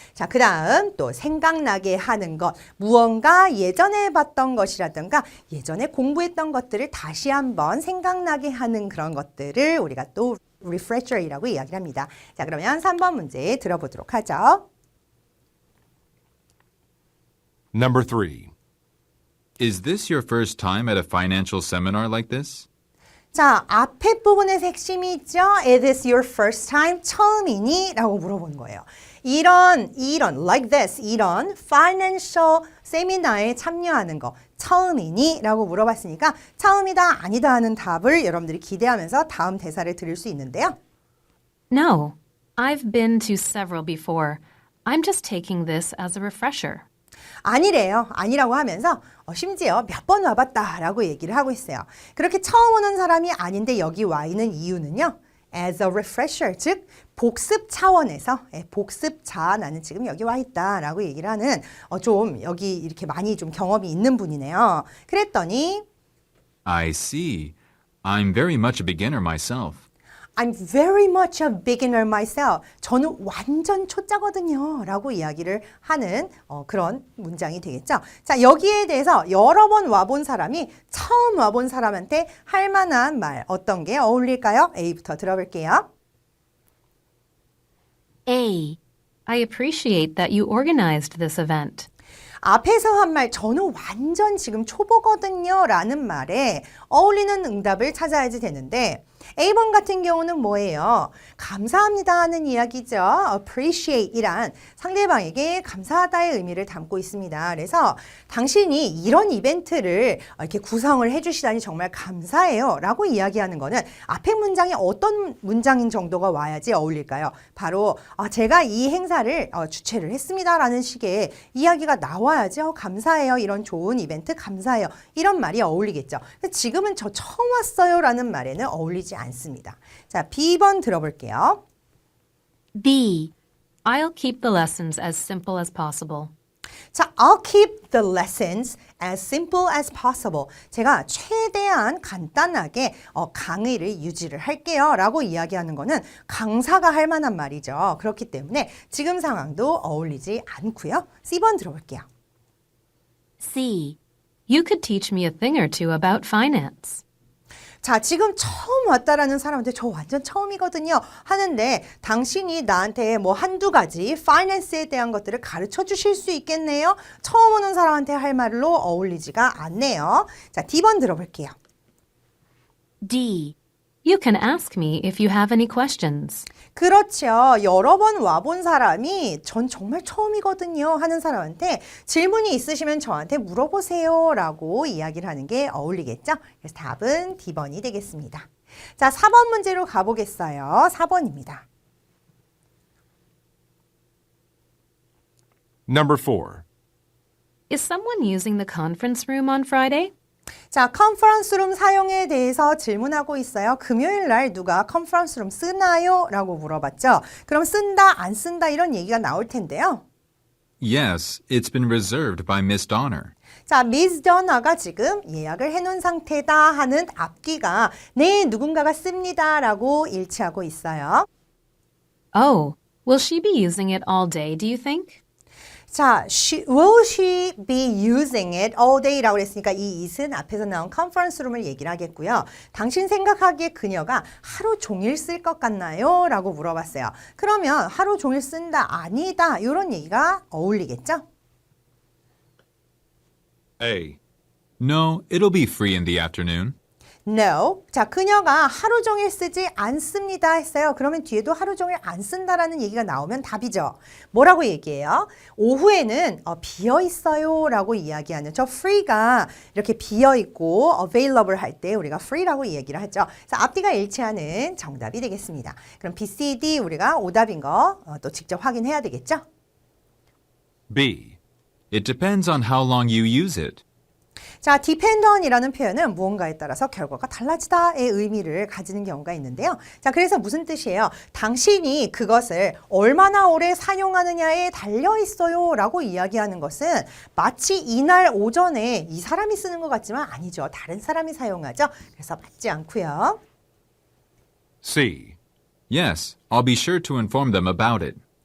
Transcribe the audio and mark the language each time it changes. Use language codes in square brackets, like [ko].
[ko] 자, 그 다음 또 생각나게 하는 것, 무언가 예전에 봤던 것이라든가 예전에 공부했던 것들을 다시 한번 생각나게 하는 그런 것들을 우리가 또 refresher이라고 이야기를 합니다. 자, 그러면 3번 문제 들어보도록 하죠. [en] Number 3. Is this your first time at a financial seminar like this? [ko] 자, 앞에 부분의 핵심이 있죠. [en] Is this your first time? [ko] 처음이니? 라고 물어보는 거예요. 이런, [en] like this, [ko] 이런 financial 세미나에 참여하는 거 처음이니? 라고 물어봤으니까 처음이다, 아니다 하는 답을 여러분들이 기대하면서 다음 대사를 들을 수 있는데요. [en] No, I've been to several before. I'm just taking this as a refresher. [ko] 아니래요. 아니라고 하면서 심지어 몇 번 와봤다라고 얘기를 하고 있어요. 그렇게 처음 오는 사람이 아닌데 여기 와 있는 이유는요. [en] as a refresher, [ko] 즉 복습 차원에서 복습자 나는 지금 여기 와 있다라고 얘기를 하는 좀 여기 이렇게 많이 좀 경험이 있는 분이네요. 그랬더니 [en] I see. I'm very much a beginner myself. I'm very much a beginner myself. [ko] 저는 완전 초짜거든요. 라고 이야기를 하는 그런 문장이 되겠죠. 자, 여기에 대해서 여러 번 와본 사람이 처음 와본 사람한테 할 만한 말 어떤 게 어울릴까요? A부터 들어볼게요. [en] A. I appreciate that you organized this event. [ko] 앞에서 한 말 저는 완전 지금 초보거든요 라는 말에 어울리는 응답을 찾아야지 되는데 A번 같은 경우는 뭐예요? 감사합니다 하는 이야기죠. appreciate이란 상대방에게 감사하다의 의미를 담고 있습니다. 그래서 당신이 이런 이벤트를 이렇게 구성을 해주시다니 정말 감사해요 라고 이야기하는 거는 앞에 문장이 어떤 문장인 정도가 와야지 어울릴까요? 바로 제가 이 행사를 주최를 했습니다 라는 식의 이야기가 나와야지 감사해요. 이런 좋은 이벤트 감사해요. 이런 말이 어울리겠죠. 지금은 저 처음 왔어요 라는 말에는 어울리지 않습니다. 자, B번 들어볼게요. [en] B. I'll keep the lessons as simple as possible. 자, I'll keep the lessons as simple as possible. [ko] 제가 최대한 간단하게 강의를 유지를 할게요 라고 이야기하는 거는 강사가 할 만한 말이죠. 그렇기 때문에 지금 상황도 어울리지 않고요. C번 들어볼게요. [en] C. You could teach me a thing or two about finance. [ko] 자, 지금 처음 왔다라는 사람한테 저 완전 처음이거든요 하는데 당신이 나한테 뭐 한두 가지 파이낸스에 대한 것들을 가르쳐 주실 수 있겠네요. 처음 오는 사람한테 할 말로 어울리지가 않네요. 자, D번 들어볼게요. [en] D. You can ask me if you have any questions. [ko] 그렇죠. 여러 번 와본 사람이 전 정말 처음이거든요 하는 사람한테 질문이 있으시면 저한테 물어보세요 라고 이야기를 하는 게 어울리겠죠. 그래서 답은 D번이 되겠습니다. 자, 4번 문제로 가보겠어요. 4번입니다. [en] Number 4. Is someone using the conference room on Friday? [ko] 자, 컨퍼런스룸 사용에 대해서 질문하고 있어요. 금요일 날 누가 컨퍼런스룸 쓰나요? 라고 물어봤죠. 그럼 쓴다, 안 쓴다 이런 얘기가 나올 텐데요. [en] Yes, it's been reserved by Miss Donner. [ko] 자, 미스 더너가 지금 예약을 해놓은 상태다 하는 앞뒤가 네, 누군가가 씁니다 라고 일치하고 있어요. [en] Oh, will she be using it all day, do you think? [ko] 자, [en] will she be using it all day [ko] 라고 했으니까 이 it은 앞에서 나온 컨퍼런스 룸을 얘기를 하겠고요. 당신 생각하기에 그녀가 하루 종일 쓸 것 같나요? 라고 물어봤어요. 그러면 하루 종일 쓴다, 아니다 이런 얘기가 어울리겠죠? [en] A. No, it'll be free in the afternoon. No. [ko] 자, 그녀가 하루 종일 쓰지 않습니다 했어요. 그러면 뒤에도 하루 종일 안 쓴다라는 얘기가 나오면 답이죠. 뭐라고 얘기해요? 오후에는 비어 있어요 라고 이야기하는 저 free가 이렇게 비어 있고 available 할 때 우리가 free라고 얘기를 하죠. 그래서 앞뒤가 일치하는 정답이 되겠습니다. 그럼 B, C, D 우리가 오답인 거 또 직접 확인해야 되겠죠? [en] B. It depends on how long you use it. [ko] 자, depend on이라는 표현은 무언가에 따라서 결과가 달라지다의 의미를 가지는 경우가 있는데요. 자, 그래서 무슨 뜻이에요? 당신이 그것을 얼마나 오래 사용하느냐에 달려 있어요 라고 이야기하는 것은 마치 이날 오전에 이 사람이 쓰는 것 같지만 아니죠. 다른 사람이 사용하죠. 그래서 맞지 않고요. [en] C. Yes, I'll be sure to inform them about it.